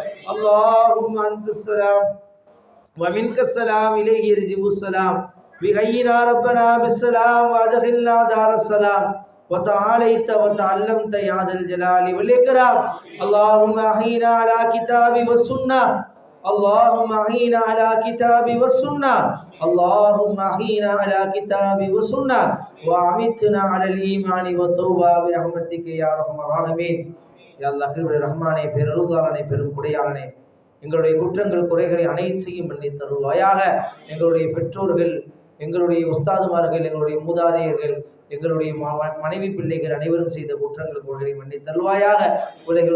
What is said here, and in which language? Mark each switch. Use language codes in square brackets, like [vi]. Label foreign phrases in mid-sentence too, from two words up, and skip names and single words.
[ar] اللهم أنت السلام ومنك السلام إليه يرجع السلام بحينا ربنا بالسلام وأدخلنا دار السلام وتعاليت وتعلمت يا ذا الجلال والإكرام اللهم أحينا على كتاب والسنة اللهم أحينا على كتاب والسنة اللهم أحينا على كتاب والسنة وأمتنا على الإيمان والتوبة برحمتك يا أرحم الراحمين يا الله [ta] கிருபை ரஹ்மானே பெருருளாளனே பெரும் குடையாளனே எங்களுடைய குற்றங்கள் குறைகளை அனைத்தையும் மன்னித்து தருவாயாக எங்களுடைய பெற்றோர்கள் எங்களுடைய உஸ்தாதுமார்கள் எங்களுடைய மூதாதையர்கள் எங்களுடைய மனைவி பிள்ளைகள் அனைவரும் செய்த குற்றங்கள் குறைகளை மன்னித்து தருவாயாக உலகில்